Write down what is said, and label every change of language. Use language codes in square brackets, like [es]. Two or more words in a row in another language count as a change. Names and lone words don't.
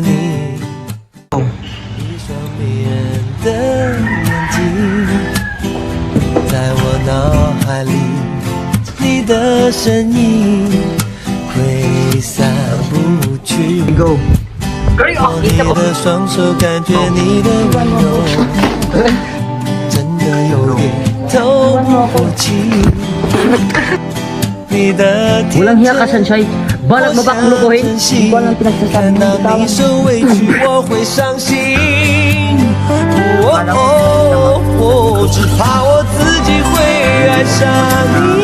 [zh] 你，一双迷人的眼睛，在我脑海里，你的身影挥散不去。 Go! 握你的双手，感觉你的温柔，真的有点透不过气。你的 [tl] Walang hiya ka, Sunshine. Balak mo ba akong lukuhin? Hindi ko alam pinagsasabi ng bitawan. [zh] 受委屈我会伤心，只怕我自己会爱上